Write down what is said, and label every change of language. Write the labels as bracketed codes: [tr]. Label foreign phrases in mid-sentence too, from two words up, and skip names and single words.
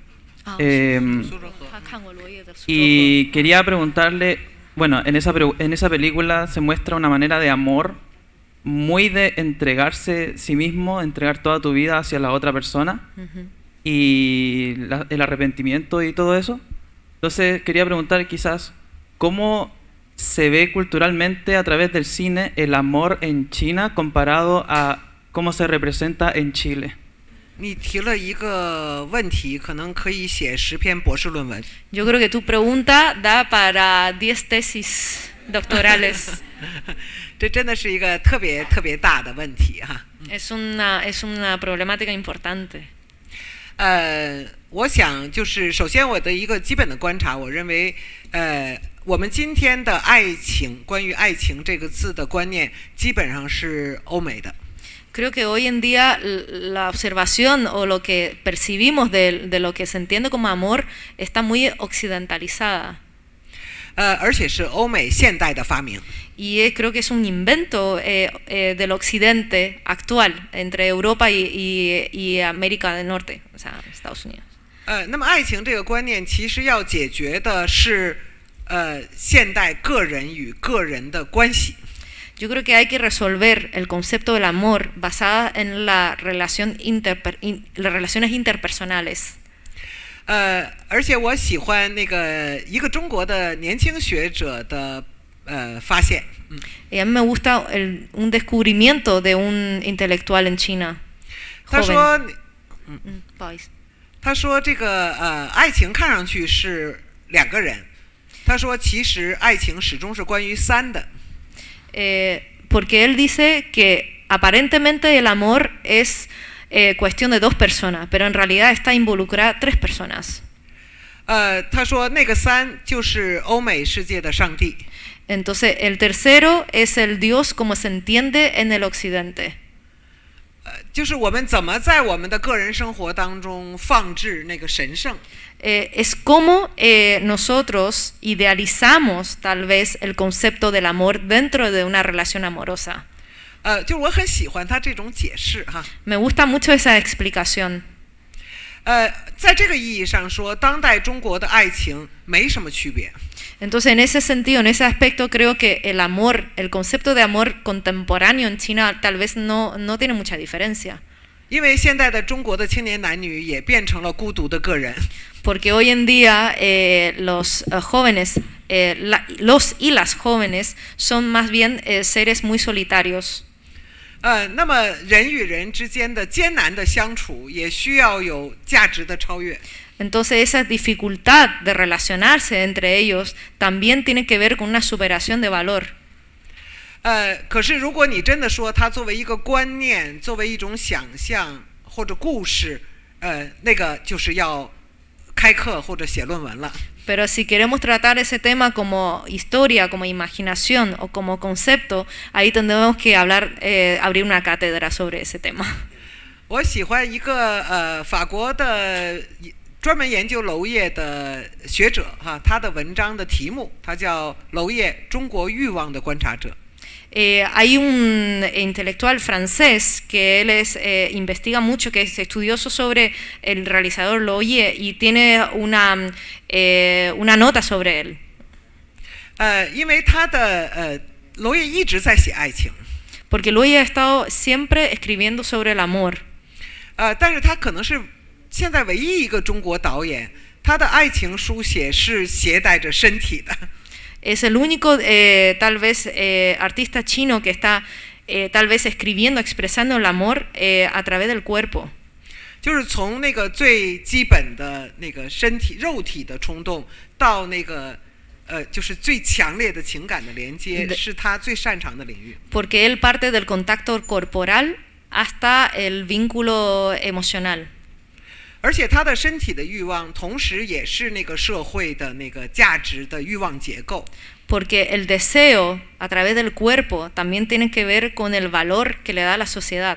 [es] Y quería preguntarle, bueno, en esa película se muestra una manera de amor muy de entregarse sí mismo, entregar toda tu vida hacia la otra persona y el arrepentimiento y todo eso. Entonces quería preguntar quizás cómo se ve culturalmente a través del cine el amor en China comparado a cómo se representa en Chile. [zh] 你提了一个问题，可能可以写10篇博士论文。 [es] Yo creo que tu pregunta da para 10 tesis doctorales. [zh] 这真的是一个特别大的问题哈。 [es] Es una problemática importante. [zh] 我想就是首先我的一个基本的观察，我认为我们今天的爱情，关于爱情这个字的观念，基本上是欧美的。 [es] Creo que hoy en día la observación o lo que percibimos de lo que se entiende como amor está muy occidentalizada. [zh] 而且是欧美现代的发明。 [es] Y creo que es un invento del occidente actual entre Europa y América del Norte, o sea, Estados Unidos. [zh] 那么爱情这个观念其实要解决的是现代个人与个人的关系。 [es] Yo creo que hay que resolver el concepto del amor basada en las relaciones interpersonales. [zh] 而且我喜欢那个一个中国的年轻学者的发现。 [es] Y a mí me gusta un descubrimiento de un intelectual en China. [zh] 他说，不好意思。他说这个爱情看上去是2个人，他说其实爱情始终是关于3的。 [es] porque él dice que aparentemente el amor es cuestión de 2 personas, pero en realidad está involucrada 3 personas. [zh] 他说那个3就是欧美世界的上帝。 [es] Entonces el tercero es el Dios como se entiende en el occidente. [zh] 就是我们怎么在我们的个人生活当中放置那个神圣。 [es] Es como nosotros idealizamos tal vez el concepto del amor dentro de una relación amorosa. [zh] 就是我很喜欢他这种解释哈。 [es] Me gusta mucho esa explicación. [zh] 在这个意义上说，当代中国的爱情没什么区别。 [es] Entonces, en ese sentido, en ese aspecto, creo que el amor, el concepto de amor contemporáneo en China tal vez no tiene mucha diferencia. [zh] 因为现在的中国的青年男女也变成了孤独的个人。 [es] Porque hoy en día los jóvenes, los y las jóvenes son más bien seres muy solitarios. [zh] 那么人与人之间的艰难的相处，也需要有价值的超越。 [es] Entonces esa dificultad de relacionarse entre ellos también tiene que ver con una superación de valor. [zh] 可是如果你真的说它作为一个观念，作为一种想象或者故事，那个就是要开课或者写论文了。 [es] Pero si queremos tratar ese tema como historia, como imaginación o como concepto, ahí tendremos que abrir una cátedra sobre ese tema. [zh] 我喜欢一个法国的专门研究娄烨的学者哈，他的文章的题目，他叫娄烨中国欲望的观察者。 [es] Hay un intelectual francés que él investiga mucho, que es estudioso sobre el realizador Loye y tiene una nota sobre él. [zh] 因为他的娄烨一直在写爱情。 [es] Porque Loye ha estado siempre escribiendo sobre el amor. [zh] 但是他可能是现在唯一一个中国导演，他的爱情书写是携带着身体的。 [es] Es el único, tal vez, artista chino que está, tal vez, escribiendo, expresando el amor a través del cuerpo. [zh] 就是从那个最基本的那个身体、肉体的冲动，到那个就是最强烈的情感的连接，是他最擅长的领域。 [es] Porque él parte del contacto corporal hasta el vínculo emocional. [zh] 而且他的身体的欲望，同时也是那个社会的那个价值的欲望结构。 [es] Porque el deseo a través del cuerpo también tiene que ver con el valor que le da la sociedad.